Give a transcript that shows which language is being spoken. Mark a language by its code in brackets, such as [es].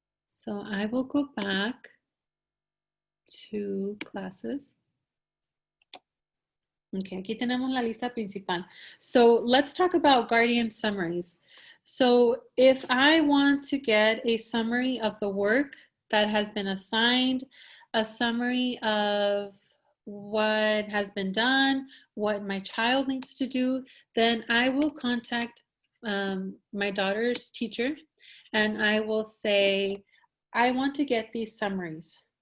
[en] So I will go back to classes. [es] Okay, aquí tenemos la lista principal. [en] So let's talk about guardian summaries. So if I want to get a summary of the work that has been assigned, a summary of what has been done, what my child needs to do, then I will contact my daughter's teacher and I will say, I want to get these summaries.